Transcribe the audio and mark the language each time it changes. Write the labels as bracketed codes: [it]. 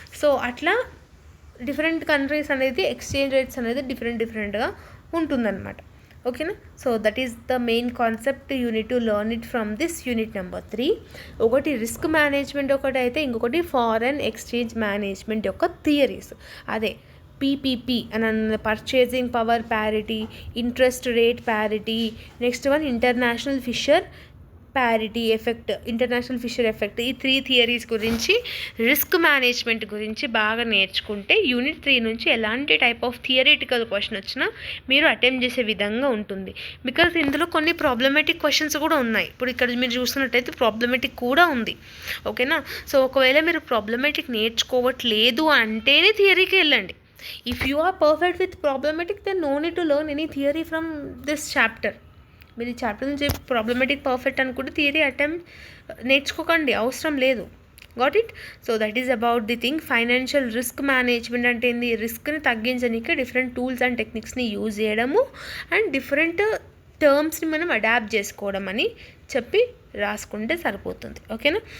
[te] So అట్లా different countries అనేది exchange rates అనేది డిఫరెంట్గా ఉంటుందన్నమాట. ఓకేనా. [en] So that is the main concept. You need to learn it from this unit number 3. [te] ఒకటి రిస్క్ మేనేజ్మెంట్ ఒకటి అయితే, ఇంకొకటి ఫారెన్ ఎక్స్చేంజ్ మేనేజ్మెంట్ యొక్క థియరీస్. [en] అదే PPP and purchasing power parity, interest rate parity. Next one international Fisher parity effect, international Fisher effect. [te] ఈ 3 theories గురించి, risk management గురించి బాగా నేర్చుకుంటే యూనిట్ 3 నుంచి ఎలాంటి టైప్ ఆఫ్ థియరిటికల్ క్వశ్చన్ వచ్చినా మీరు అటెంప్ట్ చేసే విధంగా ఉంటుంది. బికాజ్ ఇందులో కొన్ని ప్రాబ్లమేటిక్ క్వశ్చన్స్ కూడా ఉన్నాయి. ఇప్పుడు ఇక్కడ మీరు చూస్తున్నట్టయితే ప్రాబ్లమేటిక్ కూడా ఉంది. ఓకేనా. సో ఒకవేళ మీరు ప్రాబ్లమేటిక్ నేర్చుకోవట్లేదు అంటేనే థియరీకి వెళ్ళండి. [en] If you are perfect with problematic, then no need to learn any theory from this chapter. [te] మీరు ఈ చాప్టర్ నుంచి ప్రాబ్లమేటిక్ పర్ఫెక్ట్ అనుకుంటే థియరీ అటెంప్ట్ నేర్చుకోకండి, అవసరం లేదు. [en] Got it. So that is about the thing. [te] Financial risk management అంటే ఏంది, రిస్క్ని తగ్గించడానికి different tools and టెక్నిక్స్ని use చేయడము అండ్ డిఫరెంట్ టర్మ్స్ని మనం అడాప్ట్ చేసుకోవడం అని చెప్పి రాసుకుంటే సరిపోతుంది. ఓకేనా.